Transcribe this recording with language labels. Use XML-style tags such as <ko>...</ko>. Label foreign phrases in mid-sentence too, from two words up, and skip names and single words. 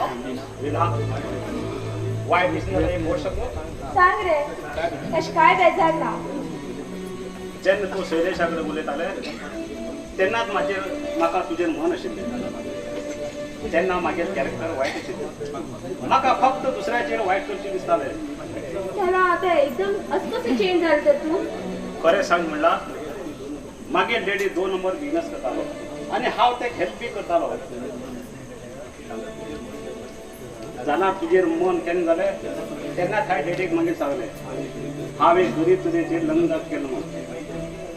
<kok>रेना, वायट दिसना एक गोश्ट सांगू? सांग रे, तशें काय बेजार ना. जेन्ना तूं शैलेशा कडेन उलयतालें तेन्नाच म्हाका तुजेर मन आशिल्लें. तेन्ना मागेर कॅरेक्टर वायट आशिल्लें. म्हाका फक्त दुसऱ्याचेर वायट करचें दिसतालें.</kok> <mr>त्याला आता एकदम असं कसं चेंज झालं तर तू?</mr> <kok>खरें सांग म्हणला, मागीर डॅडी 2 नंबर बिझनस करतालो आनी हांव तेका हेल्प बी करतालो. जाल्यार तुजेर मन केन्ना जालें तेन्नाच हांवें डॅडीक मागीर सांगलें हांव एक गरीब चलयेचेर लग्न केलें म्हणून.</kok>